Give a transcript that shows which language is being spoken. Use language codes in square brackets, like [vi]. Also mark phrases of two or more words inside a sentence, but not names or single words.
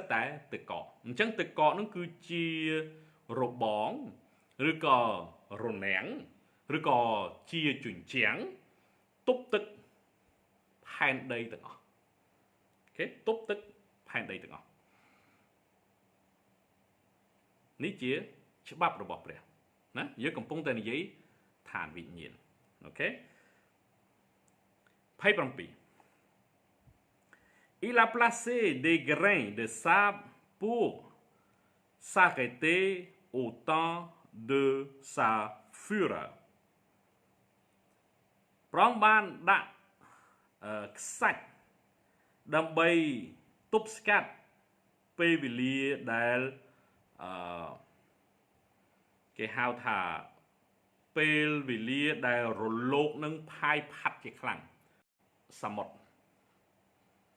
[km] តែទឹកកកអញ្ចឹងទឹកកកហ្នឹងគឺជារបងឬក៏រនាំងឬក៏ជាជញ្ជាំងទប់ទឹកផែនដីទាំងអស់អូខេទប់ទឹកផែនដីទាំងអស់នេះជាច្បាប់របស់ព្រះណាយើងកំពុងតែនិយាយឋានវិញ្ញាណអូខេ [fr] 27 Il a placé des grains de sable pour s'arrêter au temps de sa fureur [km] ព្រះអង្គបានដាក់ខ្សាច់ដើម្បីទប់ស្កាត់ពេលវេលាដែលគេហៅថាពេលវេលាដែលរលកនឹងផាយផាត់ជាខ្លាំងសមុទ្រ